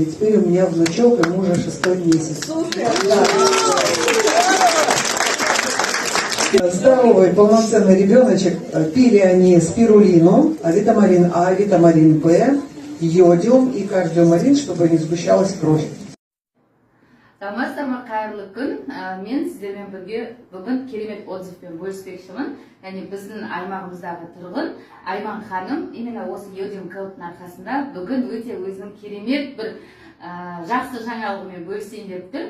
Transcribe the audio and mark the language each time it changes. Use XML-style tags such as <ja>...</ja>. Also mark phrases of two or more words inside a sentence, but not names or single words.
<ru>Теперь у меня внучок, ему уже 6-й месяц. Супер! Да. Здоровый, полноценный ребеночек. Пили они спирулину, витамин А, витамин Б, йодиум и кардиомалин, чтобы не сгущалась кровь.</ru> <kk>Тамастама қайырлы күн. Мен сіздермен бірге бүгін керемет отзывпен бөліспекшімін. Яғни біздің аймағымыздағы тұрғын Айман ханым именно осы йодиум кілттің арқасында бүгін өте өзінің керемет бір жақсы жаңалығымен бөлісейін деп тұр.</kk>